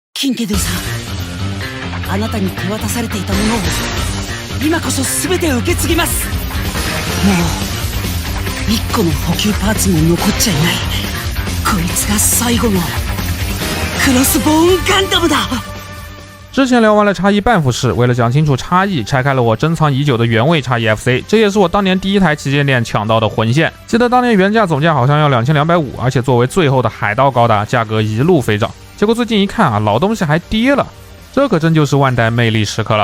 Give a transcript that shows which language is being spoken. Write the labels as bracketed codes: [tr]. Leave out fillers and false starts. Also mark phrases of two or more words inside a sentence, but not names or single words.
[ja] 金家堂さん、あなたに手渡されていたものを今こそ全て受け継ぎます。もう1個の補給パーツも残っちゃいない。こいつが最後のクロスボーンガンダムだ。 [zh] 之前聊完了叉一半幅式，为了讲清楚差异，拆开了我珍藏已久的原味叉一 FC， 这也是我当年第一台旗舰店抢到的魂线。记得当年原价总价好像要2250，而且作为最后的海盗高达，价格一路飞涨。结果最近一看啊，老东西还跌了，这可真就是万代魅力时刻了。